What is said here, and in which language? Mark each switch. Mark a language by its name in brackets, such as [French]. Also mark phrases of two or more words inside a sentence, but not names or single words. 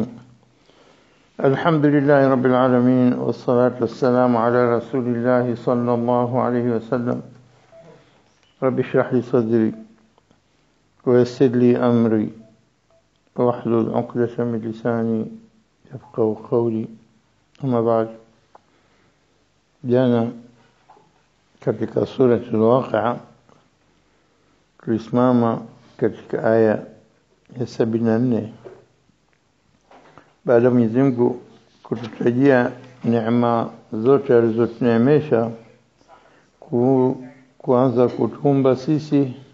[Arabic] الحمد لله رب العالمين، والصلاة والسلام على رسول الله صلى الله عليه وسلم. رب اشرح لي صدري ويسر لي أمري واحلل عقدة من لساني يفقهوا قولي. أما بعد، [Swahili] jana katika sura al-Waqi'a tulisimama katika aya ya 74 baada ya Mwenyezi Mungu kututajia neema zote alizotuneemesha, kuanza kutumba sisi